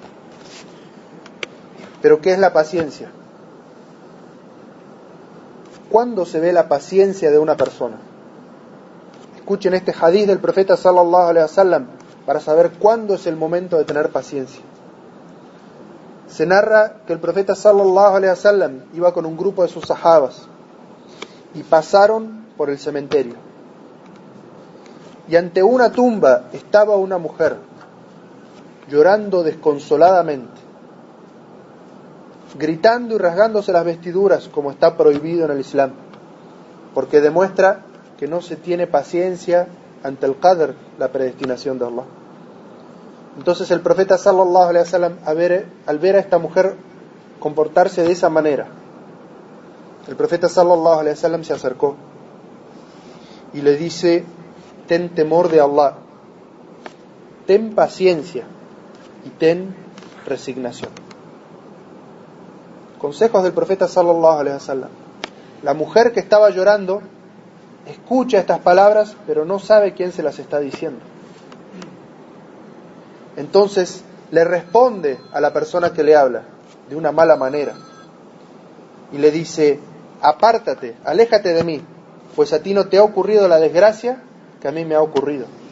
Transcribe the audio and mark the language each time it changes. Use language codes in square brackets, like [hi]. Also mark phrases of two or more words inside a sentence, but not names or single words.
[es] Pero ¿qué es la paciencia? ¿Cuándo se ve la paciencia de una persona? Escuchen este hadith del profeta [ar] صلى الله عليه وسلم [es] para saber cuándo es el momento de tener paciencia. Se narra que el profeta [ar] صلى الله عليه وسلم [es] iba con un grupo de sus sahabas y pasaron por el cementerio. Y ante una tumba estaba una mujer llorando desconsoladamente, gritando y rasgándose las vestiduras, como está prohibido en el Islam, porque demuestra que no se tiene paciencia ante el qadr, la predestinación de Allah. Entonces el profeta [ar] صلى الله عليه وسلم, [es] al ver a esta mujer comportarse de esa manera, el profeta [ar] صلى الله عليه وسلم [es] se acercó y le dice: ten temor de Allah, ten paciencia y ten resignación. Consejos del profeta [ar] صلى الله عليه وسلم. [es] La mujer que estaba llorando escucha estas palabras, pero no sabe quién se las está diciendo. Entonces le responde a la persona que le habla de una mala manera y le dice: apártate, aléjate de mí, pues a ti no te ha ocurrido la desgracia que a mí me ha ocurrido.